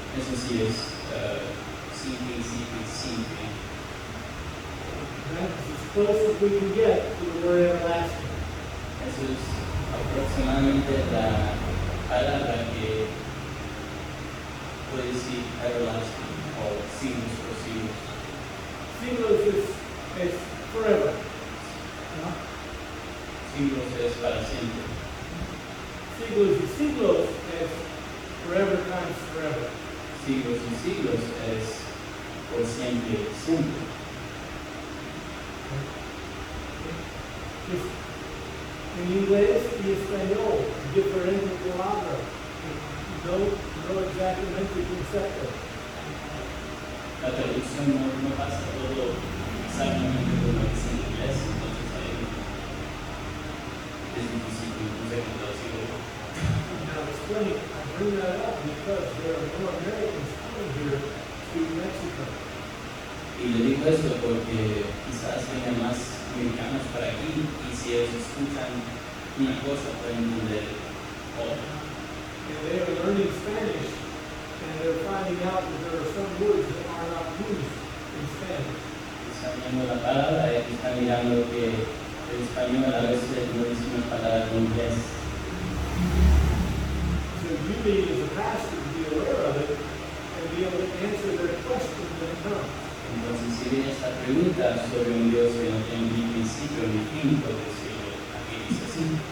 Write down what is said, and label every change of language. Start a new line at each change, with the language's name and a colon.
Spanish: Eso sí es siempre y siempre y siempre.
English: That's as close as we can get to the word everlasting.
Spanish: Eso es aproximadamente la palabra que puede decir everlasting o siglos por siglos.
English: Siglos is forever.
Spanish: ¿No? Siglos es para siempre. Siglos y siglos es
English: forever times forever.
Spanish: Siglos y siglos es por siempre, siempre. Just en inglés y español, diferente palabra. No exactamente concepto. La traducción no pasa todo exactamente como es en inglés, entonces ahí es difícil traducirlo.
English: Now explain, I bring that up because there are more Americans coming here to Mexico.
Spanish: Y le digo esto porque quizás vengan más americanos para aquí y si ellos escuchan una cosa pueden entender otra.
English: And they are learning Spanish, and they're finding out that there are some words that are not used in Spanish.
Spanish: Están viendo la palabra y están mirando que el español a veces no dice una palabra en inglés.
English: So you need, as a pastor, to be aware of it and be able to answer their questions when it comes.
Spanish: Entonces, si viene esta pregunta sobre un Dios que no tiene ni principio ni fin, puede decirle, aquí dice así.